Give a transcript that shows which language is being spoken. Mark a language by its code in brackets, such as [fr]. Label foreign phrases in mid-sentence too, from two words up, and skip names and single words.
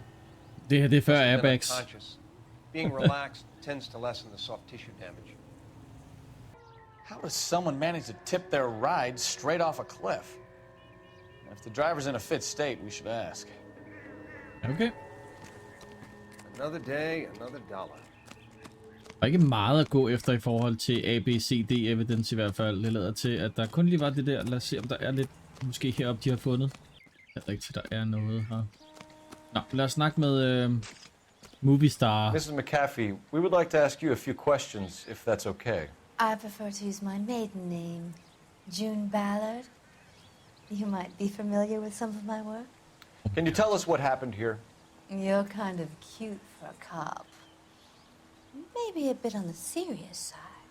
[da] Det er før airbags. [en] Being relaxed tends to lessen the soft tissue damage. How does someone manage to tip their ride straight off a cliff? If the driver's in a fit state, we should ask. Okay. Another day, another dollar. [da] Der er ikke meget at gå efter i forhold til [en] ABCD evidence [da] i hvert fald. Det lader til, at der kun lige var det der. Lad os se, om der er lidt måske heroppe, de har fundet. Det er rigtigt, der er noget her. Nå, lad os snakke med [en] movie star. Mrs. McAfee, we would like to ask you a few questions, if that's okay. I prefer to use my maiden name, June Ballard. You might be familiar with some of my work. Can you tell us what happened here? You're kind of cute for a cop. Maybe a bit on the serious side.